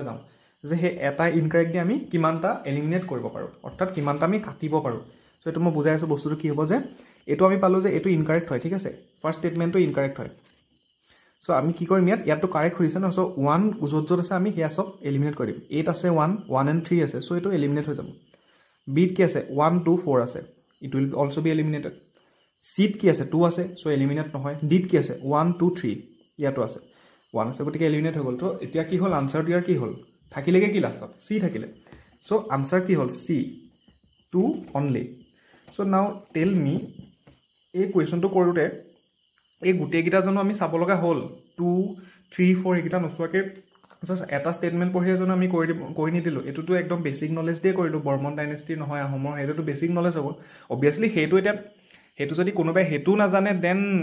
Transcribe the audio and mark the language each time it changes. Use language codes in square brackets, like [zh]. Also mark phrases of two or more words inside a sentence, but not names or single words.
[as] যাম যে সেই এটা ইনকাৰেক্ট দি আমি কিমানটা এলিমিনেট কৰিব পাৰোঁ অৰ্থাৎ কিমানটা আমি কাটিব পাৰোঁ সো এইটো মই বুজাই আছোঁ বস্তুটো কি হ'ব যে এইটো আমি পালোঁ যে এইটো ইনকাৰেক্ট হয় ঠিক আছে [en] first statement incorrect [as] হয় সো আমি কি কৰিম ইয়াতটো কাৰেক্ট সুধিছে ন সো 1 য'ত আছে আমি সেয়া চব এলিমিনেট কৰি দিম 8 আছে 1 and 3 আছে সো এইটো এলিমিনেট হৈ যাব বিত কি আছে 1 2 4 আছে [en] it will also be eliminated [as] সিত কি আছে 2 আছে সো এলিমিনেট নহয় ডিত কি আছে 1 2 3 ইয়াতো আছে 1 আছে গতিকে এলিমিনেট হৈ গ'ল তো এতিয়া কি হ'ল আনসাৰটো ইয়াৰ কি হ'ল থাকিলেগে কি লাষ্টত সি থাকিলে সো আনসাৰ কি হ'ল সি 2 [en] only so now tell me [as] এই কুৱেশ্যনটো কৰোঁতে এই গোটেইকেইটা জানো আমি চাব লগা হ'ল 2 3 4 এইকেইটা নোচোৱাকৈ জাষ্ট এটা ষ্টেটমেণ্ট পঢ়িয়ে জানো আমি কৰি নিদিলোঁ এইটোতো একদম [en] basic knowledge [as] দিয়ে কৰিলোঁ বৰ্মন ডাইনেষ্টি নহয় আহোমৰ সেইটোতো [en] basic knowledge [as] হ'ব অবভিয়াছলি সেইটো যদি কোনোবাই সেইটো নাজানে দেন